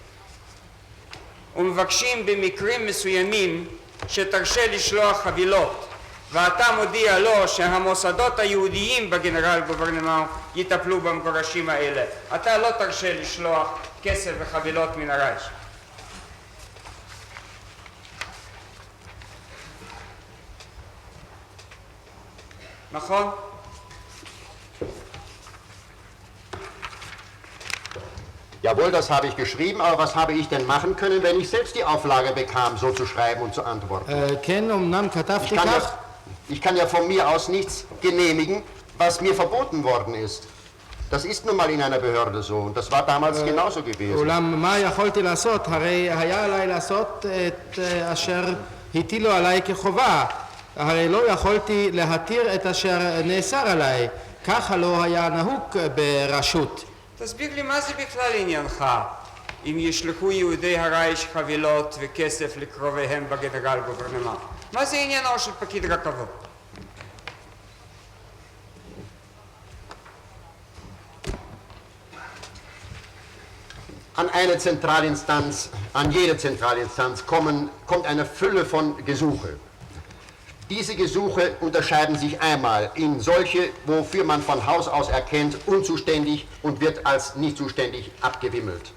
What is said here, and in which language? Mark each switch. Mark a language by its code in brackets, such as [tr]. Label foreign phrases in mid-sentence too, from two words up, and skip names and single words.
[he] ומבקשים במקרים מסוימים שתרשה לשלוח חבילות, ואתה מודיע לו שהמוסדות היהודיים בגנרל גוברנמנט יטפלו במגורשים האלה. אתה לא תרשה לשלוח כסף וחבילות מן הרייך. נכון? [de] Jawohl, das habe ich geschrieben, aber was habe ich denn machen können, wenn ich selbst die Auflage bekam, so zu schreiben und zu antworten? [he] כן, אמנם כתבתי כך. [de] Ich kann ja von mir aus nichts genehmigen, was mir verboten worden ist. Das ist nun mal in einer Behörde so und das war damals genauso gewesen. [he] אולם מה יכולתי לעשות? הרי היה עליי לעשות את אשר הטילו עליי כחובה. הרי לא יכולתי להתיר את אשר נאסר עליי. ככה לא היה נהוג ברשות. תסביר לי מה זה בכלל עניינך אם ישלחו יהודי הרייך חבילות וכסף לקרוביהם בגנרל גוברנמנט. מה זה עניינו של פקיד רכבות? [de] An eine Zentralinstanz, an jede Zentralinstanz kommt eine Fülle von Gesuche. Diese Gesuche unterscheiden sich einmal in solche, wofür man von Haus aus erkennt, unzuständig und wird als nicht zuständig abgewimmelt.